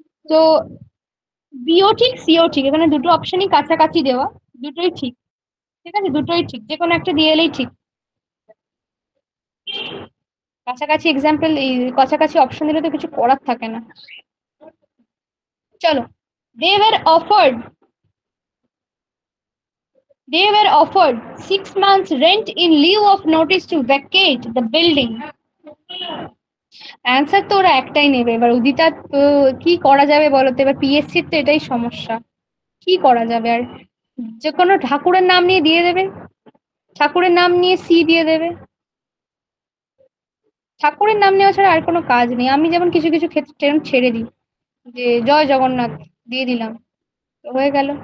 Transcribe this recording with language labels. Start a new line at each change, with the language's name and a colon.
Bangla: তো বিও ঠিক, সিও ঠিক, এখানে দুটো অপশনই কাছাকাছি দেওয়া, দুটোই ঠিক। ঠিক আছে, দুটোই ঠিক, যে কোনো একটা দিয়ে এলেই ঠিক। কাছাকাছি এক্সাম্পল, এই কাছাকাছি অপশন দিলে তো কিছু করার থাকে না। চলো।
English: They were offered They were offered 6 months rent in lieu of notice to vacate the building.
Bangla: Answer তো ওরা একটাই নেবে। এবার উদিতা তো কি করা যাবে বলো তো, এবার পিএসসির তো এটাই সমস্যা, কি করা যাবে আর, যে কোনো ঠাকুরের নাম নিয়ে দিয়ে দেবে, ঠাকুরের নাম নিয়ে সি দিয়ে দেবে। ঠাকুরের নাম নেওয়া ছাড়া আর কোনো কাজ নেই। আমি যেমন কিছু কিছু ক্ষেত্রে এরকম ছেড়ে দিই, যে জয় জগন্নাথ দিয়ে দিলাম, তো হয়ে গেল।